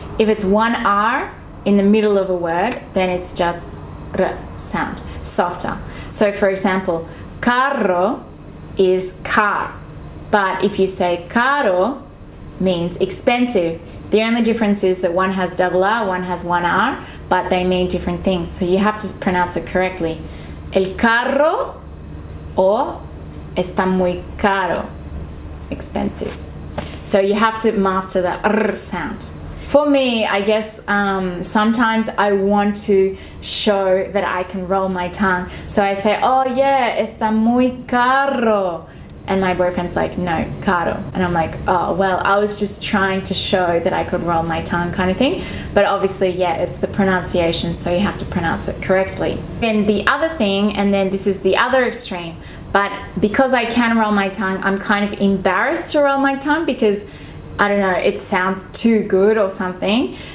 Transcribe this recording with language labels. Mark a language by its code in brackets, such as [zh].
[en] If it's one R in the middle of a word, then it's just r sound, softer. So for example, carro is car, but if you say caro, means expensive. The only difference is that one has double R, one has one R, but they mean different things. So you have to pronounce it correctly. [es] El carro, or está muy caro, expensive. [en] So you have to master the R sound. For me, I guess sometimes I want to show that I can roll my tongue. So I say, oh yeah, [es] está muy caro. [en] And my boyfriend's like, no, caro. And I'm like, oh, well, I was just trying to show that I could roll my tongue, kind of thing. But obviously, yeah, it's the pronunciation, so you have to pronounce it correctly. And the other thing, and then this is the other extreme, but because I can roll my tongue, I'm kind of embarrassed to roll my tongue because, I don't know, it sounds too good or something.